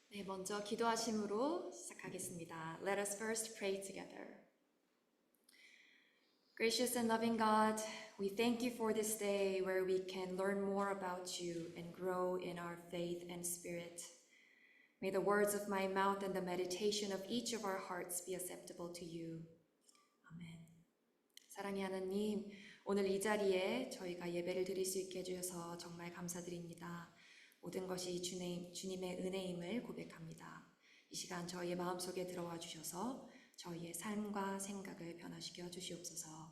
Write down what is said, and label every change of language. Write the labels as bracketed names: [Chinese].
[Korean] 먼저 기도하심으로 시작하겠습니다. [English] Let us first pray together. Gracious and loving God, we thank you for this day where we can learn more about you and grow in our faith and spirit. May the words of my mouth and the meditation of each of our hearts be acceptable to you. [Korean] 아멘. 사랑의 하나님, 오늘 이 자리에 저희가 예배를 드릴 수 있게 해주셔서 정말 감사드립니다. 모든 것이 주님의 은혜임을 고백합니다. 이 시간 저희의 마음속에 들어와 주셔서 저희의 삶과 생각을 변화시켜 주시옵소서.